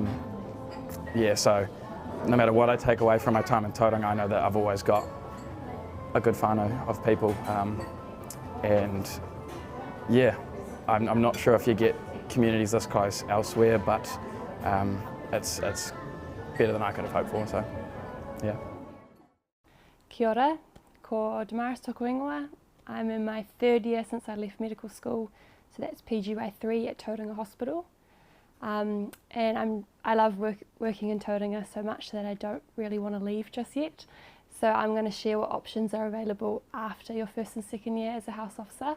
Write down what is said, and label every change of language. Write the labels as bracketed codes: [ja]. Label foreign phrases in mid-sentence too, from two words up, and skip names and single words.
[en] So no matter what I take away from my time in Tauranga, I know that I've always got a good whānau of people, and yeah, I'm not sure if you get communities this close elsewhere, but it's better than I could have hoped for, so yeah. [mi] Kia ora, ko Damaris tōku ingoa. [en] I'm in my 3rd year since I left medical school, so that's PGY3 at Tauranga Hospital. And I love working in Tauranga so much that I don't really want to leave just yet. So I'm going to share what options are available after your 1st and 2nd year as a house officer.